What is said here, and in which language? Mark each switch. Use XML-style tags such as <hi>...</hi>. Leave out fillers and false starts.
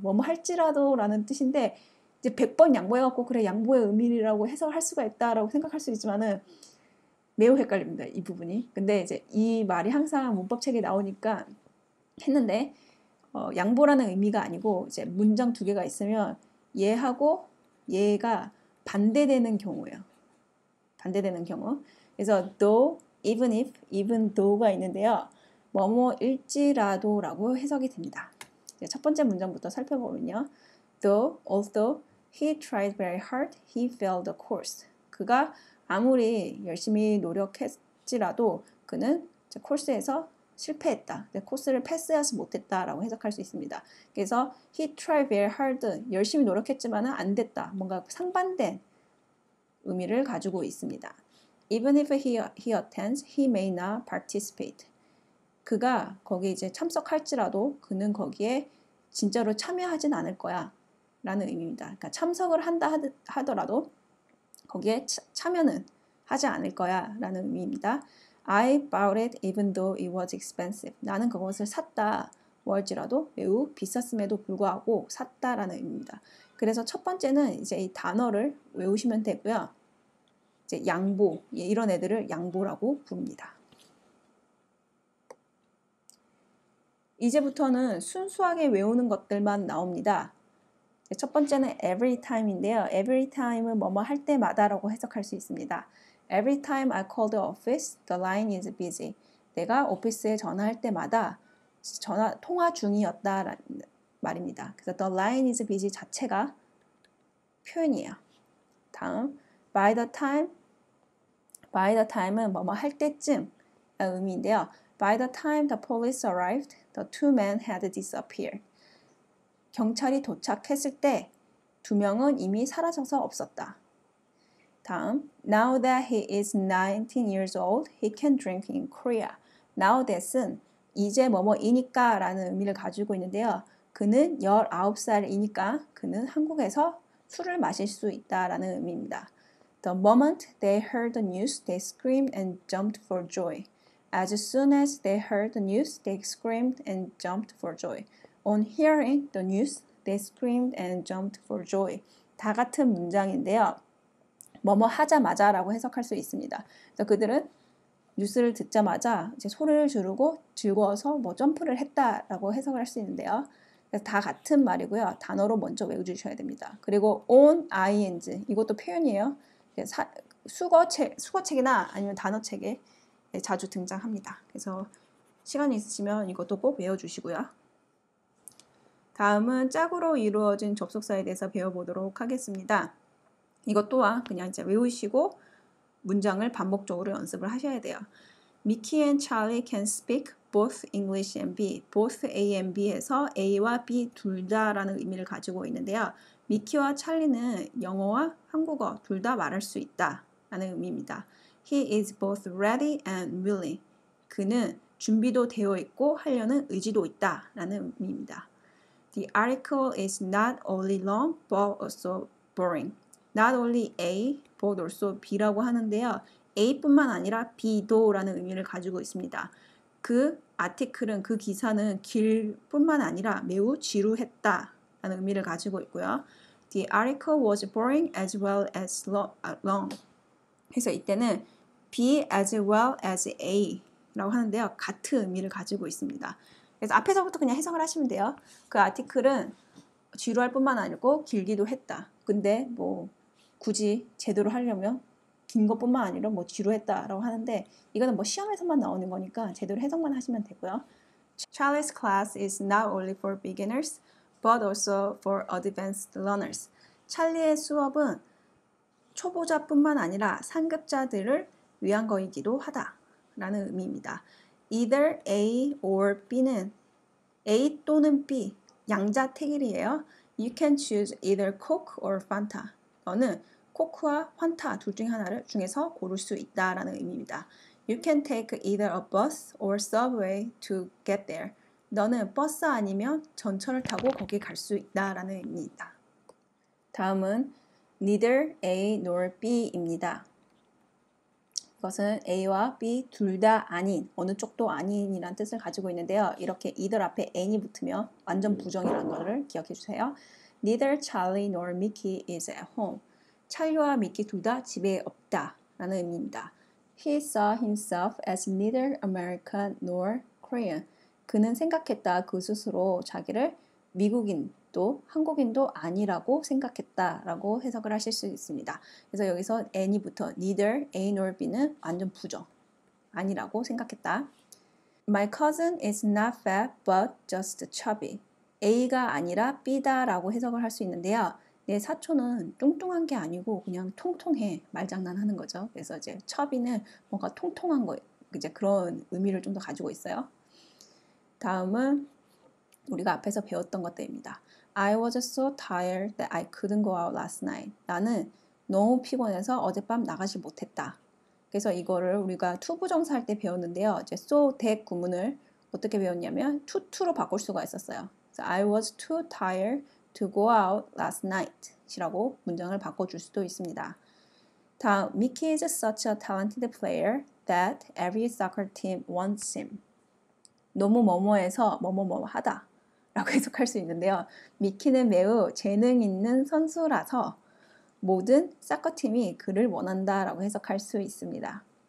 <ko>뭐뭐 할지라도 라는 뜻인데 이제 100번 양보해갖고 그래 양보의 의미라고 해석할 수가 있다라고 생각할 수 있지만은 매우 헷갈립니다. 이 부분이. 근데 이제 이 말이 항상 문법책에 나오니까 했는데 양보라는 의미가 아니고 이제 문장 두 개가 있으면 얘하고 얘가 반대되는 경우예요. 반대되는 경우. 그래서 though, even if, even though가 있는데요. 뭐뭐일지라도라고 해석이 됩니다. 첫 번째 문장부터 살펴보면요.</ko> <en>Though, although he tried very hard, he failed the course.</en> <ko>그가 아무리 열심히 노력했지라도 그는 코스에서 실패했다. 코스를 패스하지 못했다라고 해석할 수 있습니다. 그래서</ko> <en>he tried very hard,</en> <ko>열심히 노력했지만 안 됐다. 뭔가 상반된 의미를 가지고 있습니다.</ko> <en>Even if he attends, he may not participate.</en> <ko>그가 거기 이제 참석할지라도 그는 거기에 진짜로 참여하진 않을 거야 라는 의미입니다. 그러니까 참석을 한다 하더라도 거기에 참여는 하지 않을 거야 라는 의미입니다.</ko> <en>I bought it even though it was expensive.</en> <ko>나는 그것을 샀다. 뭐할지라도 매우 비쌌음에도 불구하고 샀다라는 의미입니다. 그래서 첫 번째는 이제 이 단어를 외우시면 되고요. 이제 양보, 이런 애들을 양보라고 부릅니다. 이제부터는 순수하게 외우는 것들만 나옵니다. 첫 번째는 every time인데요. every time은 뭐뭐 할 때마다라고 해석할 수 있습니다.</ko> <en>Every time I call the office, the line is busy.</en> <ko>내가 오피스에 전화할 때마다 통화 중이었다라는 말입니다. 그래서</ko> <en>the line is busy</en> <ko>자체가 표현이에요. 다음, by the time은 뭐뭐 할 때쯤 의미인데요.</ko> <en>By the time the police arrived, the two men had disappeared.</en> <ko>경찰이 도착했을 때 두 명은 이미 사라져서 없었다.</ko> <en>다음, now that he is 19 years old, he can drink in Korea.</en> <ko>Now that은 이제 뭐뭐이니까 라는 의미를 가지고 있는데요. 그는 19살이니까 그는 한국에서 술을 마실 수 있다라는 의미입니다.</ko> <en>The moment they heard the news, they screamed and jumped for joy. As soon as they heard the news, they screamed and jumped for joy. On hearing the news, they screamed and jumped for joy.</en> <ko>다 같은 문장인데요. 뭐뭐 하자마자 라고 해석할 수 있습니다. 그래서 그들은 뉴스를 듣자마자 이제 소리를 지르고 즐거워서 뭐 점프를 했다라고 해석을 할 수 있는데요. 그래서 다 같은 말이고요. 단어로 먼저 외워주셔야 됩니다. 그리고 on ing 이것도 표현이에요. 수거책이나 아니면 단어책에 자주 등장합니다. 그래서 시간이 있으시면 이것도 꼭 외워주시고요. 다음은 짝으로 이루어진 접속사에 대해서 배워보도록 하겠습니다. 이것 또한 그냥 이제 외우시고 문장을 반복적으로 연습을 하셔야 돼요.</ko> <en>Mickey and Charlie can speak both English and B.</en> <ko>Both A and B에서 A와 B 둘 다라는 의미를 가지고 있는데요. 미키와 찰리는 영어와 한국어 둘 다 말할 수 있다 라는 의미입니다.</ko> <en>He is both ready and willing.</en> <ko>그는 준비도 되어 있고 하려는 의지도 있다 라는 의미입니다.</ko> <en>The article is not only long but also boring.</en> <ko>Not only A, but also B라고 하는데요. A뿐만 아니라 B도 라는 의미를 가지고 있습니다. 그 아티클은, 그 기사는 길 뿐만 아니라 매우 지루했다 라는 의미를 가지고 있고요.</ko> <en>The article was boring as well as long.</en> <ko>그래서 이때는 B as well as A 라고 하는데요. 같은 의미를 가지고 있습니다. 그래서 앞에서부터 그냥 해석을 하시면 돼요. 그 아티클은 지루할 뿐만 아니고 길기도 했다. 근데 뭐 굳이 제대로 하려면 긴 것뿐만 아니라 뭐 지루했다라고 하는데 이거는 뭐 시험에서만 나오는 거니까 제대로 해석만 하시면 되고요.</ko> <en>Charlie's class is not only for beginners but also for advanced learners.</en> <ko>찰리의 수업은 초보자뿐만 아니라 상급자들을 위한 거이기도 하다라는 의미입니다. Either A or B는 A 또는 B 양자택일이에요.</ko> <en>You can choose either Coke or Fanta.</en> <ko>너는 코크와 환타 둘 중 하나를 중에서 고를 수 있다라는 의미입니다.</ko> <en>You can take either a bus or subway to get there.</en> <ko>너는 버스 아니면 전철을 타고 거기 갈 수 있다라는 의미입니다. 다음은 neither A nor B입니다. 이것은 A와 B 둘 다 아닌, 어느 쪽도 아닌이란 뜻을 가지고 있는데요. 이렇게 either 앞에 n이 붙으면 완전 부정이라는 것을 기억해 주세요.</ko> <en>Neither Charlie nor Mickey is at home.</en> <ko>찰리와 미키 둘 다 집에 없다 라는 의미입니다.</ko> <en>He saw himself as neither American nor Korean.</en> <ko>그는 생각했다. 그 스스로 자기를 미국인도 한국인도 아니라고 생각했다라고 해석을 하실 수 있습니다. 그래서 여기서 any부터 neither A nor B는 완전 부정. 아니라고 생각했다.</ko> <en>My cousin is not fat but just chubby.</en> <ko>A가 아니라 B다라고 해석을 할 수 있는데요. 내 사촌은 뚱뚱한 게 아니고 그냥 통통해. 말장난하는 거죠. 그래서 이제 chubby는 뭔가 통통한 거, 이제 그런 의미를 좀 더 가지고 있어요. 다음은 우리가 앞에서 배웠던 것들입니다.</ko> <en>I was so tired that I couldn't go out last night.</en> <ko>나는 너무 피곤해서 어젯밤 나가지 못했다. 그래서 이거를 우리가 투부정사 할 때 배웠는데요. 이제 so that 구문을 어떻게 배웠냐면 to로 바꿀 수가 있었어요.</ko> <en>그래서 I was too tired to go out last night</en> <ko>이라고 문장을 바꿔줄 수도 있습니다.</ko> <en>다음, Mickey is such a talented player that every soccer team wants him.</en> <ko>너무 뭐뭐해서 뭐뭐뭐 하다 라고 해석할 수 있는데요. 미키는 매우 재능 있는 선수라서 모든 사커팀이 그를 원한다 라고 해석할 수 있습니다.</ko>